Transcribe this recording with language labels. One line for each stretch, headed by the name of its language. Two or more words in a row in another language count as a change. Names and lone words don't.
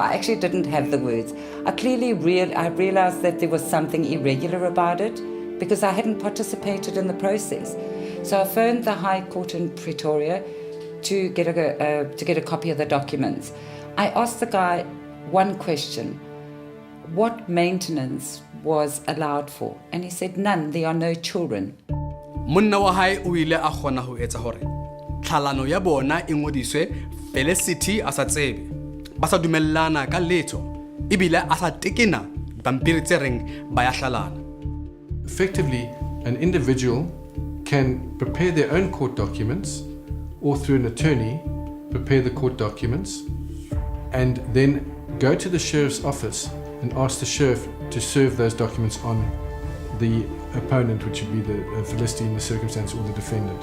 English: I actually didn't have the words. I realized that there was something irregular about it because I hadn't participated in the process. So I phoned the High Court in Pretoria to get a copy of the documents. I asked the guy one question: what maintenance was allowed for? And he said, none, there are no children.
Southern Sotho: Monna wa hae o ile a kgona ho etsa hore tlhalano ya bona e ngodiswe Felicity a sa tsebe, ba sa dumellana ka letho ebile a sa tekena pampiri tse reng ba ya hlalana.
English: Effectively, an individual can prepare their own court documents or through an attorney prepare the court documents and then go to the sheriff's office and ask the sheriff to serve those documents on the opponent, which would be the Felicity in the circumstance, or the defendant.